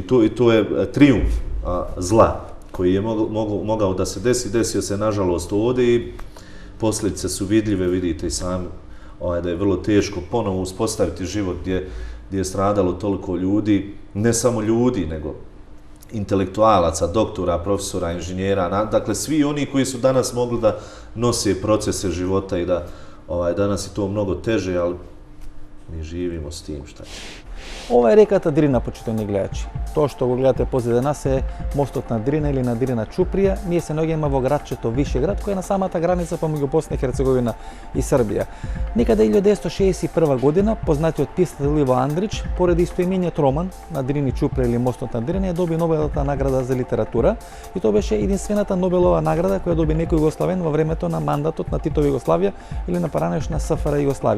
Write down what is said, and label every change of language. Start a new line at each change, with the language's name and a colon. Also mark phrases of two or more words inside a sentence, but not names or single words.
Bosnian: I to je trijumf zla koji je mogao da se desi, desio se nažalost ovdje i posljedice su vidljive, vidite i sami da je vrlo teško ponovo uspostaviti život gdje je stradalo toliko ljudi, ne samo ljudi, nego intelektualaca, doktora, profesora, inženjera, dakle svi oni koji su danas mogli da nose procese života i da danas je to mnogo teže, ali mi živimo s tim šta je.
Macedonian: Ова е реката Дрина, почитани гледачи. Тоа што го гледате позади нас е мостот на Дрина или на Дрина Чуприја. Ние се наоѓаме во градчето Вишеград, кој е на самата граница помеѓу Босна и Херцеговина и Србија. Некаде 1961 година познатиот писател Иво Андрич, поради истоимениот роман на Дрини Чуприја или мостот на Дрина, ја доби Нобеловата награда за литература и тоа беше единствената Нобелова награда која доби некој југославен во времето на мандатот на Титова Југославија или на поранешна СФР Југославија.